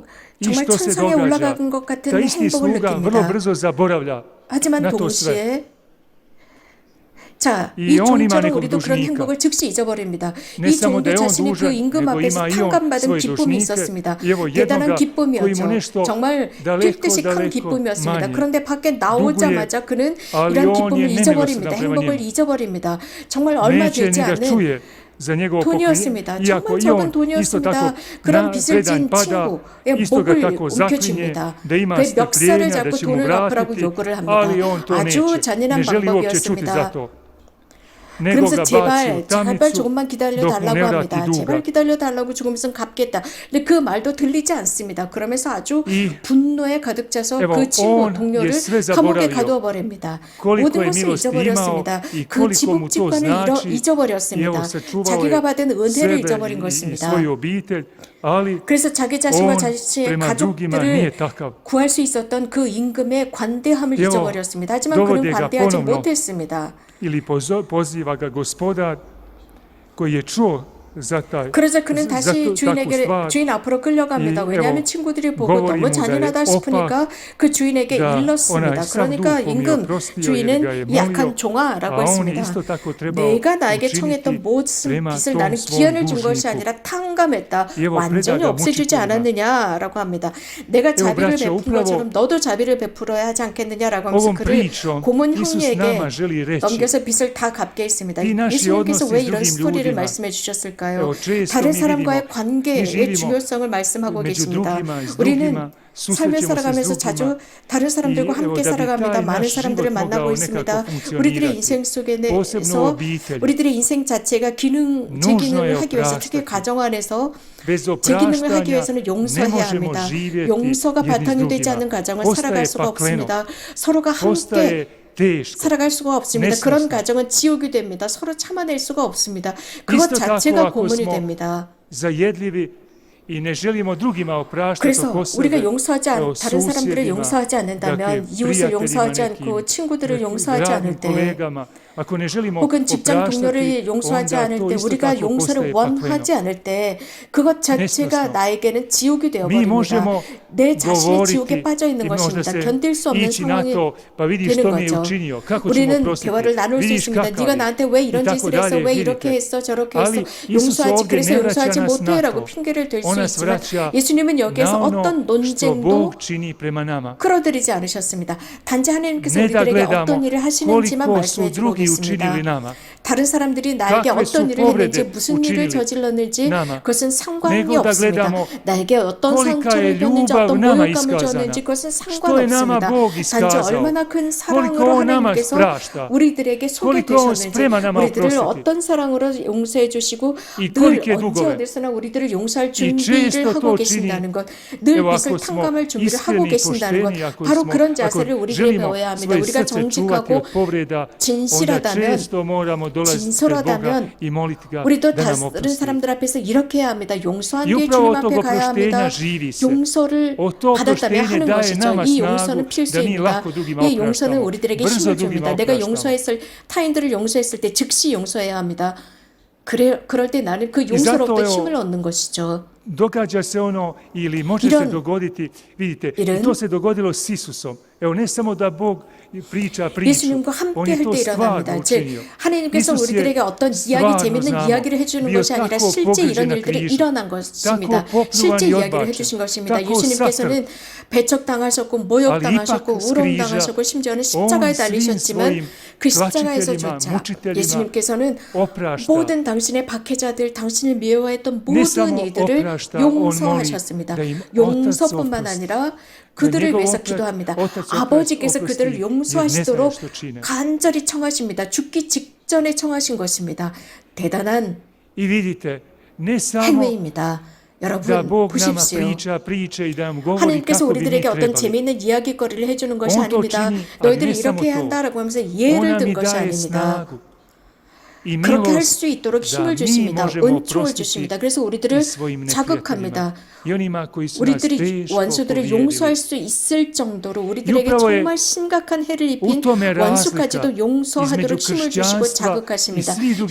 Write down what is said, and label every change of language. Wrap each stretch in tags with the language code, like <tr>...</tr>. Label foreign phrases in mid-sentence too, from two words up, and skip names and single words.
<hr>I</hr> <ko>정말</ko> <hr>što se</hr> <ko>천상에</ko> <hr>događa?</hr> <ko>올라간 것 같은</ko> <hr>Da isti</hr> <ko>행복을</ko> <hr>sluga vrlo</hr> <ko>느낍니다.</ko> <hr>brzo zaboravlja</hr> <ko>하지만</ko> <hr>na to sve.</hr> <ko>동시에 자, 이 이 영혼이 종처럼 만약에 우리도 그런 두시니까. 행복을 즉시 잊어버립니다.</ko> <hr>Ne</hr> <ko>이</ko> <hr>samo</hr> <ko>종도</ko> <hr>da je on</hr> <ko>자신이 그</ko> <hr>dužan,</hr> <ko>임금</ko> <hr>nego</hr> <ko>앞에서</ko> <hr>ima i on</hr> <ko>탕감받은</ko> <hr>svoje</hr> <ko>기쁨이</ko> <hr>dužnike.</hr> <ko>있었습니다.</ko> <hr>I evo</hr> <ko>대단한</ko> <hr>jednoga koji</hr> <ko>기쁨이었죠.</ko> <hr>mu nešto</hr> <ko>정말</ko> <hr>daleko,</hr> <ko>뛸 듯이 큰</ko> <hr>daleko</hr> <ko>기쁨이었습니다.</ko> <hr>manje.</hr> <ko>그런데 밖에 나오자마자 그는</ko> <hr>ali</hr> <ko>이런</ko> <hr>on</hr> <ko>기쁨을</ko> <hr>je</hr> <ko>잊어버립니다.</ko> <hr>nemilosrdan prema</hr> <ko>행복을</ko> <hr>njemu.</hr> <ko>잊어버립니다. 정말 얼마</ko> <hr>Neće</hr> <ko>되지</ko> <hr>ni da</hr> <ko>않은</ko> <hr>čuje za njegovo</hr> <ko>돈이었습니다.</ko> <hr>poklinje, iako</hr> <ko>정말</ko> <hr>i</hr> <ko>적은</ko> <hr>on isto</hr> <ko>돈이었습니다.</ko> <hr>tako</hr> <ko>그런</ko> <hr>na</hr> <ko>빚을</ko> <hr>predan</hr> <ko>진</ko> <hr>pada,</hr> <ko>친구의</ko> <hr>isto ga</hr> <ko>목을</ko> <hr>tako zaklinje</hr> <ko>움켜쥡니다.</ko> <hr>da ima</hr> <ko>그의 멱살을</ko> <hr>strpljenja, da</hr> <ko>잡고</ko> <hr>će mu</hr> <ko>돈을 갚으라고</ko> <hr>vratiti,</hr> <ko>요구를 합니다.</ko> <hr>ali on to</hr> <ko>아주</ko> <hr>neće.</hr> <ko>잔인한</ko> <hr>Ne želi uopće čuti za</hr> <ko>방법이었습니다.</ko> <hr>to. Nego</hr> <ko>그러면서</ko> <hr>ga baci</hr> <ko>제발</ko> <hr>u tamnicu</hr> <ko>조금만 기다려</ko> <hr>dok mu</hr> <ko>달라고</ko> <hr>ne vrati</hr> <ko>합니다. 제발</ko> <hr>duga.</hr> <ko>기다려 달라고 죽으면서 갚겠다. 근데 그 말도 들리지 않습니다. 그러면서 아주 이 분노에 가득 차서</ko> <hr>evo,</hr> <ko>그 친구</ko> <hr>on</hr> <ko>동료를</ko> <hr>je sve</hr> <ko>감옥에</ko> <hr>zaboravio.</hr> <ko>가두어 버립니다.</ko> <hr>Koliko</hr> <ko>모든</ko> <hr>je</hr> <ko>것을</ko> <hr>milosti</hr> <ko>잊어버렸습니다.</ko> <hr>imao i</hr> <ko>그</ko> <hr>koliko mu to</hr> <ko>지복직관을</ko> <hr>znači.</hr> <ko>잊어버렸습니다.</ko> <hr>I evo, sačuvao</hr> <ko>자기가</ko> <hr>je</hr> <ko>받은 은혜를</ko> <hr>sebe</hr> <ko>잊어버린</ko> <hr>i</hr> <ko>것입니다.</ko> <hr>svoju obitelj, ali</hr> <ko>그래서 자기 자신과</ko> <hr>on</hr> <ko>자신의</ko> <hr>prema drugima nije</hr> <ko>가족들을</ko> <hr>takav.</hr> <ko>구할 수 있었던 그 임금의 관대함을</ko> <hr>evo,</hr> <ko>잊어버렸습니다. 하지만 그는</ko> <hr>dovode ga</hr> <ko>관대하지</ko> <hr>ponovno.</hr> <ko>못했습니다.</ko> <hr>Ili poziva ga gospodar koji je čuo za taj</hr> <ko>그러자 그는</ko> <hr>za</hr> <ko>다시</ko> <hr>takvu</hr> <ko>주인에게</ko> <hr>stvar</hr> <ko>주인 앞으로 끌려갑니다. 이, 왜냐하면</ko> <hr>evo,</hr> <ko>친구들이 보고</ko> <hr>govori</hr> <ko>너무</ko> <hr>mu da je</hr> <ko>잔인하다 싶으니까 그 주인에게</ko> <hr>da</hr> <ko>일렀습니다.</ko> <hr>onaj sav</hr> <ko>그러니까</ko> <hr>dug pomio,</hr> <ko>임금</ko> <hr>oprostio jer ga je</hr> <ko>주인은 이 약한</ko> <hr>molio,</hr> <ko>종아라고</ko> <hr>a on je</hr> <ko>했습니다.</ko> <hr>isto tako trebao</hr> <ko>내가 나에게</ko> <hr>učiniti</hr> <ko>청했던 모든</ko> <hr>prema</hr> <ko>빚을</ko> <hr>tom</hr> <ko>나는</ko> <hr>svom</hr> <ko>기한을 준 것이</ko> <hr>dužniku.</hr> <ko>아니라 탕감했다.</ko> <hr>evo,</hr> <ko>완전히</ko> <hr>preda ga</hr> <ko>없애주지</ko> <hr>mučiteljima.</hr> <ko>않았느냐라고 합니다. 내가 자비를</ko> <hr>braćo,</hr> <ko>베푼</ko> <hr>upravo</hr> <ko>것처럼 너도 자비를 베풀어야 하지 않겠느냐라고 하면서</ko> <hr>Ovom</hr> <ko>그를</ko> <hr>pričom</hr> <ko>고문</ko> <hr>Isus</hr> <ko>형리에게</ko> <hr>nama želi reći</hr> <ko>넘겨서 빚을 다 갚게 했습니다. 이 나시 예수님께서</ko> <hr>odnosi</hr> <ko>왜</ko> <hr>s</hr> <ko>이런</ko> <hr>drugim</hr> <ko>스토리를</ko> <hr>ljudima.</hr> <ko>말씀해 주셨을까요?</ko> <hr>Evo, često</hr> <ko>다른</ko> <hr>mi</hr> <ko>사람과의</ko> <hr>vidimo,</hr> <ko>관계의</ko> <hr>mi živimo</hr> <ko>중요성을 말씀하고</ko> <hr>među</hr> <ko>계십니다.</ko> <hr>drugima, s</hr> <ko>우리는</ko> <hr>drugima,</hr> <ko>삶을</ko> <hr>susrećemo se s</hr> <ko>살아가면서</ko> <hr>drugima.</hr> <ko>자주 다른 사람들과</ko> <hr>I evo,</hr> <ko>함께</ko> <hr>da bi</hr> <ko>살아갑니다.</ko> <hr>taj</hr> <ko>많은</ko> <hr>naš</hr> <ko>사람들을</ko> <hr>život</hr> <ko>만나고</ko> <hr>mogao</hr> <ko>있습니다.</ko> <hr>nekako</hr> <ko>우리들의</ko> <hr>funkcionirati.</hr> <ko>인생</ko> <hr>Posebno u</hr> <ko>속에서</ko> <hr>obitelji.</hr> <ko>우리들의 인생 자체가 제</ko> <hr>Nužno je</hr> <ko>기능을 하기 위해서 특히</ko> <hr>opraštati.</hr> <ko>가정 안에서</ko> <hr>Bez</hr> <ko>제 기능을 하기</ko> <hr>opraštanja</hr> <ko>위해서는</ko> <hr>ne</hr> <ko>용서해야</ko> <hr>možemo</hr> <ko>합니다.</ko> <hr>živjeti</hr> <ko>용서가</ko> <hr>jedni s</hr> <ko>바탕이 되지</ko> <hr>drugima.</hr> <ko>않는 가정은</ko> <hr>Postaje</hr> <ko>살아갈 수가</ko> <hr>pakleno.</hr> <ko>없습니다. 서로가 함께</ko> <hr>Postaje teško.</hr> <ko>살아갈 수가 없습니다.</ko> <hr>nesnosno.</hr> <ko>그런 가정은 지옥이 됩니다. 서로 참아낼 수가 없습니다. 그것</ko> <hr>Isto tako,</hr> <ko>자체가</ko> <hr>ako</hr> <ko>고문이</ko> <hr>smo</hr> <ko>됩니다.</ko> <hr>zajedljivi i ne želimo drugima opraštati</hr> <ko>그래서</ko> <hr>oko sebe,</hr> <ko>우리가 용서하지</ko> <hr>evo,</hr> <ko>다른 사람들을</ko> <hr>susjedima,</hr> <ko>용서하지 않는다면</ko> <hr>dakle,</hr> <ko>이웃을</ko> <hr>prijateljima</hr> <ko>용서하지</ko> <hr>nekim,</hr> <ko>않고 친구들을 용서하지</ko> <hr>radnim</hr> <ko>않을 때</ko> <hr>kolegama, ako ne želimo</hr> <ko>혹은 직장</ko> <hr>opraštati,</hr> <ko>동료를 용서하지</ko> <hr>onda</hr> <ko>않을</ko> <hr>to</hr> <ko>때,</ko> <hr>isto</hr> <ko>우리가</ko> <hr>tako</hr> <ko>용서를</ko> <hr>postaje</hr> <ko>원하지</ko> <hr>pakleno.</hr> <ko>않을 때 그것 자체가</ko> <hr>nesnosno.</hr> <ko>나에게는 지옥이</ko> <hr>Mi</hr> <ko>되어버립니다.</ko> <hr>možemo</hr> <ko>내 자신이 지옥에</ko> <hr>govoriti</hr> <ko>빠져</ko> <hr>i</hr> <ko>있는</ko> <hr>možda</hr> <ko>것입니다.</ko> <hr>se</hr> <ko>견딜 수 없는</ko> <hr>ići na</hr> <ko>상황이</ko> <hr>to, pa vidiš</hr> <ko>되는</ko> <hr>što mi je</hr> <ko>거죠.</ko> <hr>učinio, kako ćemo</hr> <ko>우리는</ko> <hr>oprostiti,</hr> <ko>대화를 나눌 수</ko> <hr>vidiš</hr> <ko>있습니다.</ko> <hr>kakav</hr> <ko>네가</ko> <hr>je,</hr> <ko>나한테 왜</ko> <hr>i</hr> <ko>이런</ko> <hr>tako</hr> <ko>짓을 했어?</ko> <hr>dalje,</hr> <ko>왜 이렇게</ko> <hr>vidite.</hr> <ko>했어? 저렇게 했어?</ko> <hr>Ali Isus</hr> <ko>용서하지</ko> <hr>ovdje</hr> <ko>그래서</ko> <hr>ne vraća</hr> <ko>용서하지</ko> <hr>nas na</hr> <ko>못해라고</ko> <hr>to.</hr> <ko>핑계를 댈 수</ko> <hr>On nas</hr> <ko>있지만</ko> <hr>vraća</hr> <ko>예수님은 여기에서</ko> <hr>na ono</hr> <ko>어떤</ko> <hr>što</hr> <ko>논쟁도</ko> <hr>Bog čini prema nama.</hr> <ko>끌어들이지 않으셨습니다. 단지 하나님께서</ko> <hr>Ne da</hr> <ko>우리들에게</ko> <hr>gledamo</hr> <ko>어떤 일을 하시는지만</ko> <hr>koliko</hr> <ko>말씀해</ko> <hr>su</hr> <ko>주고</ko> <hr>drugi</hr> <ko>계십니다.</ko> <hr>učinili nama,</hr> <ko>다른 사람들이 나에게</ko> <hr>kakve su</hr> <ko>어떤 일을 했는지</ko> <hr>povrede</hr> <ko>무슨 일을</ko> <hr>učinili</hr> <ko>저질렀는지</ko> <hr>nama,</hr> <ko>그것은 상관이</ko> <hr>nego da</hr> <ko>없습니다.</ko> <hr>gledamo</hr> <ko>나에게 어떤</ko> <hr>kolika je</hr> <ko>상처를 줬는지</ko> <hr>ljubav</hr> <ko>어떤</ko> <hr>nama</hr> <ko>모욕감을</ko> <hr>iskazana,</hr> <ko>줬는지 그것은</ko> <hr>što je nama</hr> <ko>상관없습니다.</ko> <hr>Bog</hr> <ko>단지</ko> <hr>iskazao,</hr> <ko>얼마나 큰 사랑으로</ko> <hr>koliko on nama</hr> <ko>하나님께서</ko> <hr>prašta,</hr> <ko>우리들에게 소개</ko> <hr>koliko on</hr> <ko>되셨는지</ko> <hr>spreman nama</hr> <ko>우리들을</ko> <hr>oprostiti</hr> <ko>어떤 사랑으로 용서해 주시고</ko> <hr>i</hr> <ko>늘</ko> <hr>kolike</hr> <ko>언제</ko> <hr>dugove.</hr> <ko>어디서나 우리들을 용서할</ko> <hr>I</hr> <ko>준비를</ko> <hr>često</hr> <ko>하고</ko> <hr>to</hr> <ko>계신다는</ko> <hr>čini,</hr> <ko>것, 늘</ko> <hr>evo</hr> <ko>빚을</ko> <hr>ako smo</hr> <ko>탕감할 준비를 하고</ko> <hr>iskreni,</hr> <ko>계신다는 것,</ko> <hr>pošteni, ako</hr> <ko>바로</ko> <hr>smo,</hr> <ko>그런</ko> <hr>ako</hr> <ko>자세를 우리에게</ko> <hr>želimo</hr> <ko>배워야 합니다.</ko> <hr>svoje</hr> <ko>우리가</ko> <hr>srce čuvati</hr> <ko>정직하고</ko> <hr>od povreda, onda</hr> <ko>진실하다면,</ko> <hr>često moramo dolaziti pred Boga</hr> <ko>진솔하다면</ko> <hr>i moliti ga</hr> <ko>우리도</ko> <hr>da nam</hr> <ko>다른</ko> <hr>oprosti.</hr> <ko>사람들 앞에서 이렇게 해야 합니다. 용서한</ko> <hr>I</hr> <ko>뒤에</ko> <hr>upravo</hr> <ko>주님</ko> <hr>od</hr> <ko>앞에</ko> <hr>tog</hr> <ko>가야 합니다.</ko> <hr>oproštenja živi se.</hr> <ko>용서를</ko> <hr>To</hr> <ko>받았다면</ko> <hr>oproštenje</hr> <ko>하는</ko> <hr>daje</hr> <ko>것이죠.</ko> <hr>nama</hr> <ko>이</ko> <hr>snagu</hr> <ko>용서는</ko> <hr>da mi</hr> <ko>필수입니다.</ko> <hr>lako drugima</hr> <ko>이 용서는</ko> <hr>opraštamo,</hr> <ko>우리들에게</ko> <hr>brzo</hr> <ko>힘을 줍니다.</ko> <hr>drugima</hr> <ko>내가</ko> <hr>opraštamo.</hr> <ko>타인들을 용서했을 때 즉시 용서해야 합니다. 그럴 때 나는 그 용서로부터 힘을 얻는 것이죠.</ko> <hr>Događa se ono, ili može se dogoditi, vidite, i to se dogodilo s Isusom. Evo, ne samo da Bog priča priču,</hr> <ko>예수님과</ko> <hr>on</hr> <ko>함께</ko> <hr>je</hr> <ko>할</ko> <hr>to</hr> <ko>때</ko> <hr>stvarno</hr> <ko>일어납니다. 즉</ko> <hr>učinio.</hr> <ko>하나님께서</ko> <hr>Isus je</hr> <ko>우리들에게 어떤 이야기,</ko> <hr>stvarno</hr> <ko>재밌는</ko> <hr>znamo,</hr> <ko>이야기를 해주는</ko> <hr>bio</hr> <ko>것이 아니라</ko> <hr>tako</hr> <ko>실제 이런</ko> <hr>pogođen na</hr> <ko>일들이</ko> <hr>križu,</hr> <ko>일어난 것입니다.</ko> <hr>tako popluvan</hr> <ko>실제</ko> <hr>i</hr> <ko>이야기를</ko> <hr>odbačen,</hr> <ko>해주신 것입니다.</ko> <hr>tako</hr> <ko>예수님께서는 배척당하셨고 모욕당하셨고</ko> <hr>ali ipak s</hr> <ko>우롱당하셨고</ko> <hr>križa</hr> <ko>심지어는 십자가에</ko> <hr>on svim</hr> <ko>달리셨지만</ko> <hr>svojim</hr> <ko>그 십자가에서조차</ko> <hr>tlačiteljima, mučiteljima</hr> <ko>예수님께서는</ko> <hr>oprašta.</hr> <ko>모든 당신의 박해자들, 당신을 미워했던</ko> <hr>Ne</hr> <ko>모든</ko> <hr>samo</hr> <ko>이들을</ko> <hr>oprašta, on</hr> <ko>용서하셨습니다.</ko> <hr>moli da im</hr> <ko>용서뿐만</ko> <hr>Otac</hr> <ko>아니라 그들을</ko> <hr>njegov</hr> <ko>위해서</ko> <hr>otac-</hr> <ko>기도합니다.</ko> <hr>otac</hr> <ko>아버지께서</ko> <hr>oprosti,</hr> <ko>그들을</ko> <hr>jer</hr> <ko>용서하시도록</ko> <hr>ne znaju što čine.</hr> <ko>간절히 청하십니다. 죽기 직전에 청하신 것입니다. 대단한</ko> <hr>I vidite, ne samo</hr> <ko>행위입니다.</ko> <hr>da</hr> <ko>여러분</ko> <hr>Bog nama</hr> <ko>보십시오.</ko> <hr>priča priče i da nam govori</hr> <ko>하나님께서</ko> <hr>kako bi mi</hr> <ko>우리들에게 어떤</ko> <hr>trebali.</hr> <ko>재미있는 이야기거리를 해주는 것이</ko> <hr>On to</hr> <ko>아닙니다.</ko> <hr>čini,</hr> <ko>너희들이</ko> <hr>ali ne samo</hr> <ko>이렇게 해야</ko> <hr>to.</hr> <ko>한다라고 하면서 예를</ko> <hr>Ona</hr> <ko>든</ko> <hr>mi</hr> <ko>것이</ko> <hr>daje</hr> <ko>아닙니다.</ko> <hr>snagu i</hr> <ko>그렇게 할</ko> <hr>milost</hr> <ko>수 있도록</ko> <hr>da</hr> <ko>힘을</ko> <hr>mi</hr> <ko>주십니다.</ko> <hr>možemo</hr> <ko>은총을</ko> <hr>oprostiti</hr> <ko>주십니다. 그래서</ko> <hr>i</hr> <ko>우리들을</ko> <hr>svojim neprijateljima</hr> <ko>자극합니다.</ko> <hr>i onima koji su nas</hr> <ko>우리들이</ko> <hr>teško</hr> <ko>원수들을</ko> <hr>povrijedili.</hr> <ko>용서할 수 있을 정도로 우리들에게</ko> <hr>upravo je</hr> <ko>정말 심각한 해를 입힌</ko> <hr>u tome razlika</hr> <ko>원수까지도 용서하도록</ko> <hr>između</hr> <ko>힘을 주시고</ko> <hr>kršćanstva</hr> <ko>자극하십니다.</ko> <hr>i svih drugih</hr>